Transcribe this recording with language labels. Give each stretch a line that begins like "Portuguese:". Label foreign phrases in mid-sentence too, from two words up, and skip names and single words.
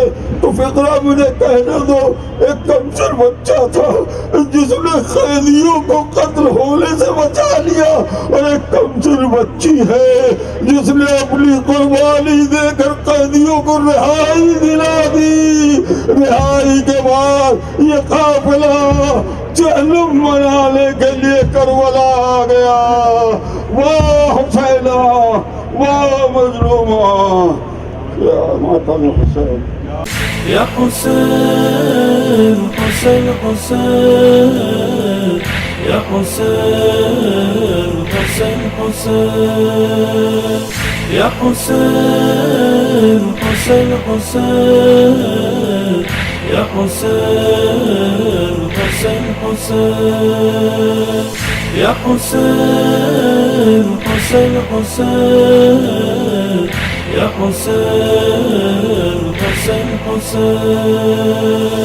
Urdu: تو فطرہ مجھے کہنے دو, ایک کمسر بچہ تھا جس نے قیدیوں کو قتل ہونے سے بچا لیا, اور ایک کمسر بچی ہے جس نے اپنی قربانی دے کر قیدیوں کو رہائی دلا دی. رہائی کے بعد یہ قافلہ جہنم منانے کے لیے کربلا آ گیا. واہ حسینہ واہ مظلومہ یا ماتم حسین.
Arabic: يا حسين حسين حسين يا حسين حسين حسين يا حسين حسين حسين يا حسين حسين حسين يا حسين حسين حسين يا حسين حسين حسين